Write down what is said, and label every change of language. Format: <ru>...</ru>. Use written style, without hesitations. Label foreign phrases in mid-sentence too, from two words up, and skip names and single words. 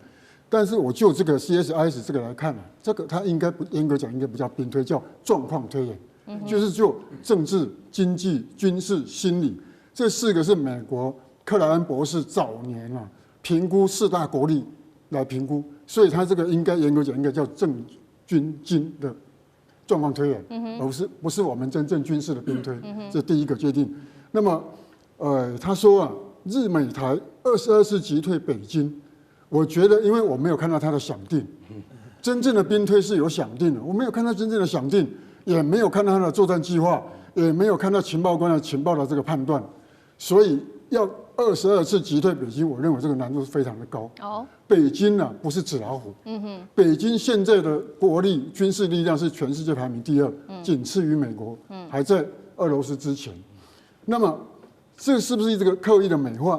<zh>但是我就這個 CSIS 這個來看啊，這個它應該不嚴格講，應該不叫兵推，叫狀況推演，就是就政治、經濟、軍事、心理這4個是美國克萊恩博士早年啊評估4大國力來評估，所以他這個應該嚴格講應該叫政軍經的狀況推演，而不是我們真正軍事的兵推，這第一個決定。那麼他說啊，日美台22次擊退北京。我覺得，因為我沒有看到他的想定，真正的兵推是有想定的，我沒有看到真正的想定，也沒有看到他的作戰計劃，也沒有看到情報官的情報的這個判斷，所以要22次擊退北京，我認為這個難度是非常的高。北京呢不是紙老虎，北京現在的國力、軍事力量是全世界排名第2，僅次於美國，還在俄羅斯之前。那麼這是不是這個刻意的美化？</zh>